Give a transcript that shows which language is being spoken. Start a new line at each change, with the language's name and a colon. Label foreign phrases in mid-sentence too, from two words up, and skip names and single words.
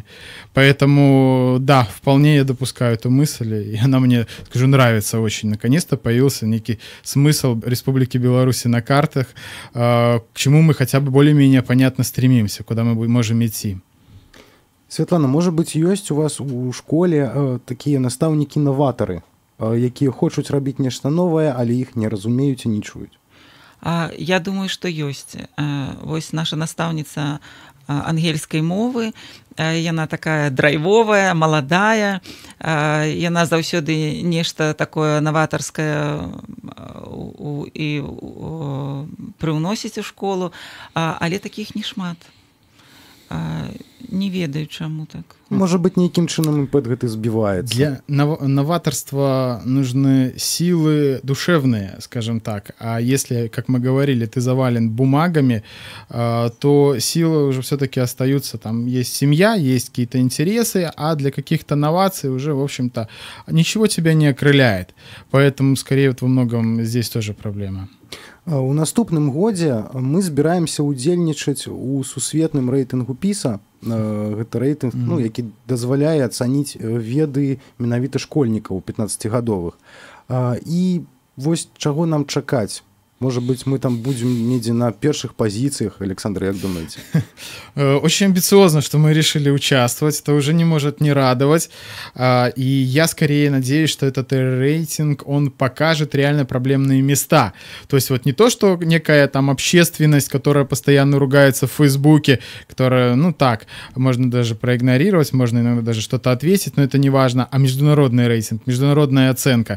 Russian: Поэтому, да, вполне я допускаю эту мысль, и она мне, скажу, нравится очень. Наконец-то появился некий смысл Республики Беларусь на картах, к чему мы хотя бы более-менее понятно стремимся, куда мы можем идти.
Belarusian: Святлана,
Russian: может быть, есть у вас у школе такие
Belarusian: настаўнікі-новатары, якія хочуць рабіць нешта новае, але іх не разумеюць і не чуюць? Я думаю, што ёсць. Вось наша настаўніца ангельскай мовы, яна такая драйвовая, маладая, яна заўсёды нешта такое наватарскае і прыўносіць у школу, але такіх не шмат. Не ведаю, чаму так. Можа быць, нейкім чынам імпэт гэты збіваецца.
Russian: Для новаторства нужны силы душевные, скажем так. А если, как мы говорили, ты завален бумагами, то силы уже все-таки остаются. Там есть семья, есть какие-то интересы, а для каких-то новаций уже, в общем-то, ничего тебя не окрыляет. Поэтому, скорее, вот во многом здесь тоже проблема.
Belarusian: У наступным годзе мы збіраемся ўдзельнічаць у сусветным рэйтынгу PISA. Гэта рэйтынг, які дазваляе ацаніць веды менавіта школьнікаў 15гадовых. І вось чаго нам чакаць?
Russian: Может быть, мы там будем
Belarusian: недзе на першых
Russian: позициях, Александр, как думаете? Очень амбициозно, что мы решили участвовать. Это уже не может не радовать. И я скорее надеюсь, что этот рейтинг, он покажет реально проблемные места. То есть вот не то, что некая там общественность, которая постоянно ругается в Фейсбуке, которая, ну так, можно даже проигнорировать, можно иногда даже что-то ответить, но это не важно, а международный рейтинг, международная оценка.